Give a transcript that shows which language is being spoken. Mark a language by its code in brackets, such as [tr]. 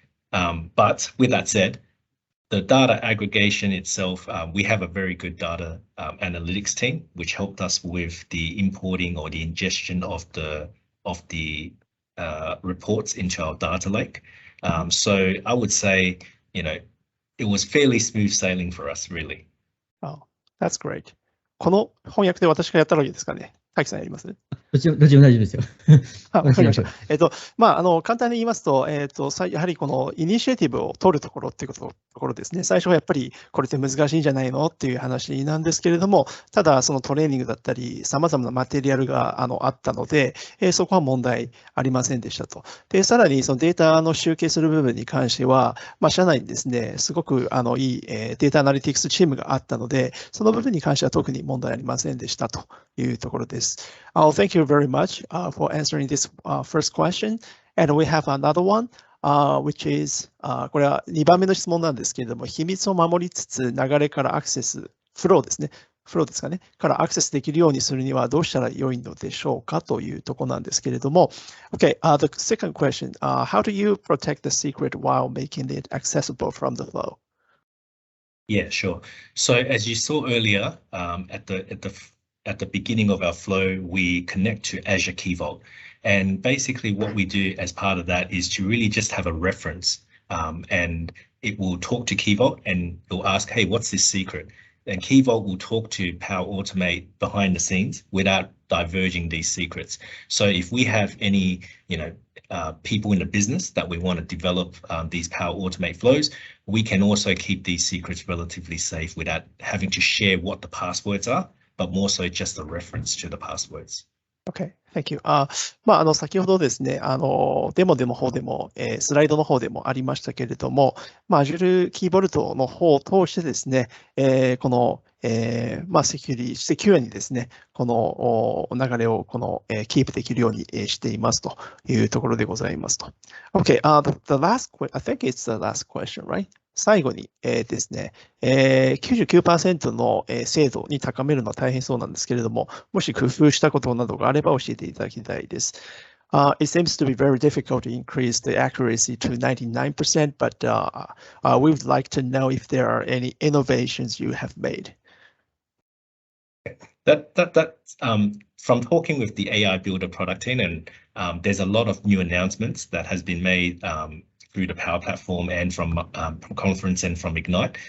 [en] But with that said, the data aggregation itself, we have a very good data analytics team, which helped us with the importing or the ingestion of the reports into our data lake. So I would say, it was fairly smooth sailing for us, really. Oh, that's great. [ja] この翻訳で私がやったらいいですかね。大樹さんやります？どっちも大丈夫ですよ。わかりました。簡単に言いますと、やはりこのイニシアティブを取るところっていうところですね。最初はやっぱりこれって難しいんじゃないのっていう話なんですけれども、ただそのトレーニングだったり、様々なマテリアルがあったので、そこは問題ありませんでしたと。で、さらにそのデータの集計する部分に関しては、社内にですね、すごくいいデータアナリティクスチームがあったので、その部分に関しては特に問題ありませんでしたというところです。 [en] Thank you very much for answering this first question. And we have another one, which is, [ja] これは2番目の質問なんですけれども、秘密を守りつつ流れからアクセス、フローですね。フローですかね。からアクセスできるようにするにはどうしたら良いのでしょうかというところなんですけれども。 [en] Okay, the second question, how do you protect the secret while making it accessible from the flow? Yeah, sure. So as you saw earlier, at the beginning of our flow, we connect to Azure Key Vault. And basically what we do as part of that is to really just have a reference, and it will talk to Key Vault and it'll ask, hey, what's this secret? And Key Vault will talk to Power Automate behind the scenes without diverging these secrets. So if we have any, people in the business that we want to develop these Power Automate flows, we can also keep these secrets relatively safe without having to share what the passwords are, but more so just a reference to the passwords. Okay, thank you. [ja] 先ほどですね、デモの方でも、スライドの方でもありましたけれども、Azure Key Vault の方を通してですね、この、セキュアにですね、この流れをキープできるようにしていますというところでございますと。 [en] Okay, the last question, I think it's the last question, right? [ja] 最後にですね、99% の精度に高めるのは大変そうなんですけれども、もし工夫したことなどがあれば教えていただきたいです。 [en] It seems to be very difficult to increase the accuracy to 99%, but we would like to know if there are any innovations you have made. From talking with the AI Builder product team, and there's a lot of new announcements that has been made through the Power Platform and from Conference and from Ignite.